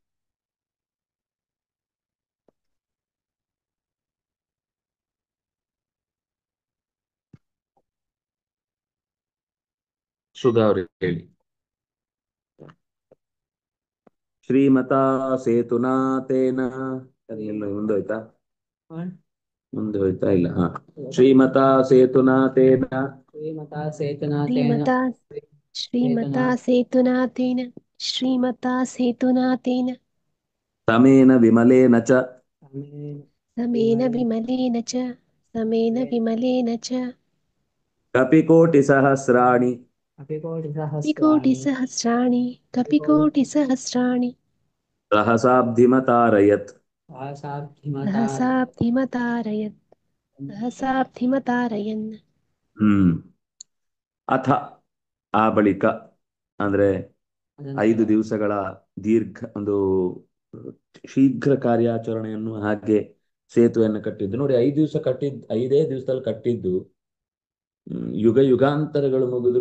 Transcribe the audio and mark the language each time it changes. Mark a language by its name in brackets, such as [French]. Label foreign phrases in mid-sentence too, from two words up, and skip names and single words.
[Kannada] ಸುಧಾ ಅವ್ರಿಗೆ ಹೇಳಿ. [Sanskrit] ಶ್ರೀಮತಾ ಸೇತುನಾ ತೇನ [Kannada] ಅದೆಲ್ಲ ಮುಂದೋಯ್ತಾ? ಮುಂದೆ ಹೋಯ್ತಾ ಇಲ್ಲ? ಹಾ. [Sanskrit] ಶ್ರೀಮತಾ ಸೇತುನಾ ತೇನ श्रीमता सेतुनातेन ಸಮೇನ ವಿಮಲೇನ ಚ समेन विमलेन च ಕಪಿಕೋಟಿ ಸಹಸ್ರಾಣಿ कपिकोटिसहस्राणि ಸಹಸಾಬ್ಧಿಮತಾರಯತ್. सहसाब्धिमतारयन्. ಅಥ ಆ ಬಳಿಕ ಅಂದ್ರೆ 5 ದಿವಸಗಳ ದೀರ್ಘ ಒಂದು ಶೀಘ್ರ ಕಾರ್ಯಾಚರಣೆಯನ್ನು ಹಾಗೆ ಸೇತುವೆಯನ್ನು ಕಟ್ಟಿದ್ದು ನೋಡಿ. 5 ದಿವಸ ಕಟ್ಟಿದ್ದು, 5 ದಿವಸದಲ್ಲಿ ಕಟ್ಟಿದ್ದು ಯುಗ ಯುಗಾಂತರಗಳು ಮುಗಿದ್ರು.